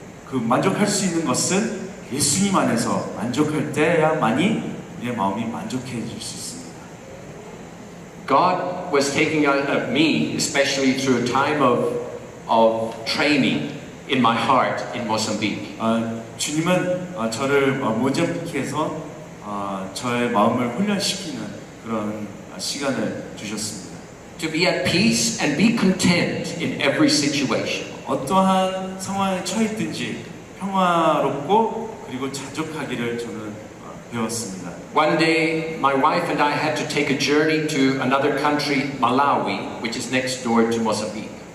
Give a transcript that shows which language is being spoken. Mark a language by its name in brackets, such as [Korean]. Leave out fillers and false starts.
[Korean] 만족할 수 있는 것은 예수님 안에서 만족할 때야만이 우리의 마음이 만족해질 수 있습니다. [English] God was taking me, especially through a time of training in my heart in Mozambique. [Korean] 주님은 저를 모잠비크에서 저의 마음을 훈련시키는 그런 시간을 주셨습니다. [English] To be at peace and be content in every situation. [Korean] 어떠한 상황에 처했든지 평화롭고 그리고 자족하기를 저는 배웠습니다. [English] One day, my wife and I had to take a journey to another country, Malawi, which is next door to Mozambique.